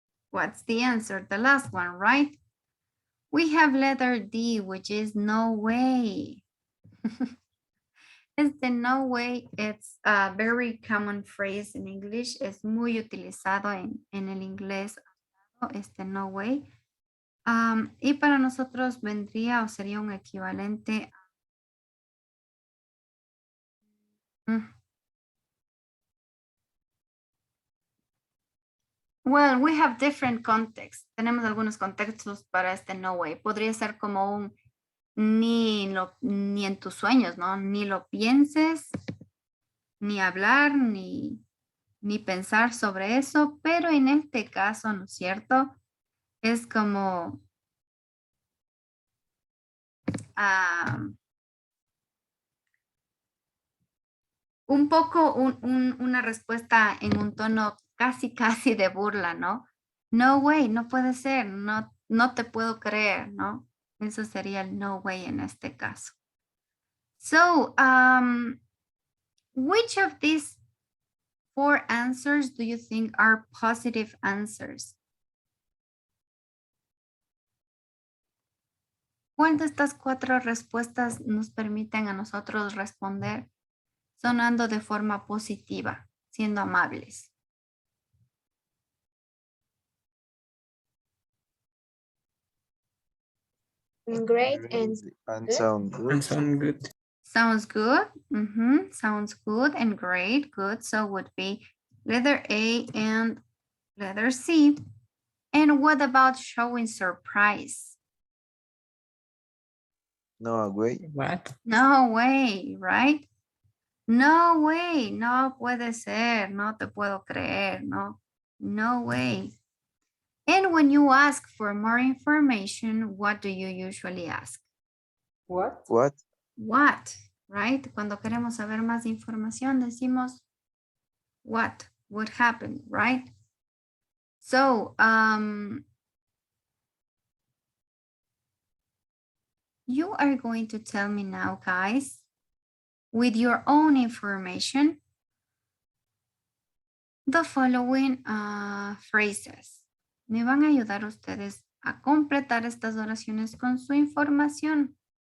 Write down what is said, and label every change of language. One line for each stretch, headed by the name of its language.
English: What's the answer? The last one, right? We have letter D, which is no way. No way, it's a very common phrase in English.
Spanish: Es muy utilizado en el inglés.
English: No way.
Spanish: Y para nosotros vendría o sería un equivalente.
English: Well, we have different contexts.
Spanish: Tenemos algunos contextos para no way. Podría ser como un ni en tus sueños, ¿no? Ni lo pienses, ni hablar, ni pensar sobre eso, pero en este caso, ¿no es cierto? Es como un poco una respuesta en un tono casi de burla, ¿no?
English: No way,
Spanish: no puede ser, no te puedo creer, ¿no? Eso sería el no way en este caso.
English: So, which of these 4 answers do you think are positive answers?
Spanish: ¿Cuál de estas 4 respuestas nos permiten a nosotros responder sonando de forma positiva, siendo amables?
English: Great and sound good. And sound good. Sounds good. Sounds good and great. Good. So would be letter A and letter C. And what about showing surprise? No way. What? No way, right? No way.
Spanish: No puede ser. No te puedo creer.
English: No way. And when you ask for more information, what do you usually ask? What? What? What, right?
Spanish: Cuando queremos saber más información, decimos
English: what happened, right? So, you are going to tell me now, guys, with your own information, the following phrases.
Spanish: Me van a ayudar ustedes a completar estas oraciones con su información.